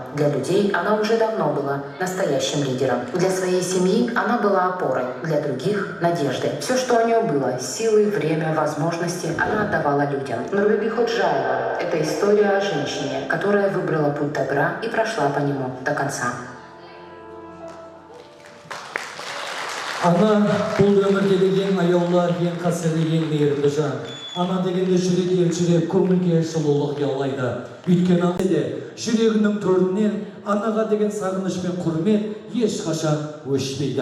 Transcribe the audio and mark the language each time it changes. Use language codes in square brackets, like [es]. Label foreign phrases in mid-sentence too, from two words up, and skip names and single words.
[ru] Для людей она уже давно была настоящим лидером. Для своей семьи она была опорой, для других – надеждой. Все, что у нее было – силы, время, возможности – она отдавала людям. Нурбеби Ходжаева – это история о женщине, которая выбрала путь добра и прошла по нему до конца. [kk] Ана бұл өмірдегі ең аяулы, ең қасірлі, ең мейірімді жан. Ана дегенде жүрек елшіреп, көңілге жылулық ұялайды. Өйткені жүрегінің төрінен анаға деген сағыныш пен құрмет ешқашан өшпейді.